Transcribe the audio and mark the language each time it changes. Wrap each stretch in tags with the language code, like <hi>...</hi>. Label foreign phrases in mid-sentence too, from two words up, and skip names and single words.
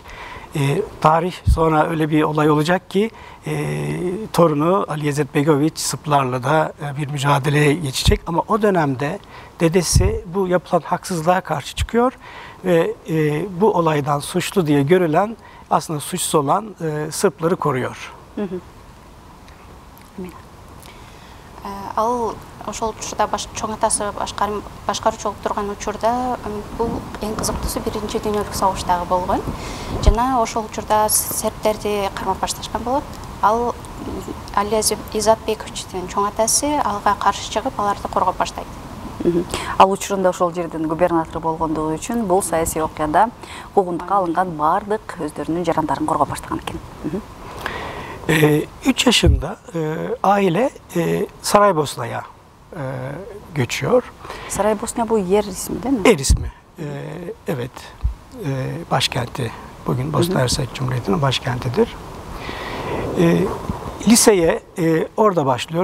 <tr>Tarih sonra öyle bir olay olacak ki torunu Alija Izetbegović Sırplarla da bir mücadeleye geçecek. Ama o dönemde dedesi bu yapılan haksızlığa karşı çıkıyor ve bu olaydan suçlu diye görülen, aslında suçsuz olan Sırpları koruyor.</tr> <ky>Ал ошол учурда чоң атасы башкаруу чогуп турган учурда бул эң кызыктуусу Биринчи дүйнөлүк согуш дагы болгон. Жана ошол учурда сербтерди кармап башташкан болот. Ал Алия Изатбековичтин чоң атасы алга каршы чыгып, аларды коргоп баштайт. Ал учурунда ошол жердин губернатор болгондугу үчүн бул саясий окуяда куугунтукка алынган бардык өздөрүнүн жарандарын коргоп баштаган экен.</ky> <tr>3 yaşında aile Saraybosna'ya göçüyor. Saraybosna bu yer ismi değil mi? Yer ismi. Evet. Başkenti. Bugün Bosna Hersek Cumhuriyeti'nin başkentidir. Liseye orada başlıyor.</tr>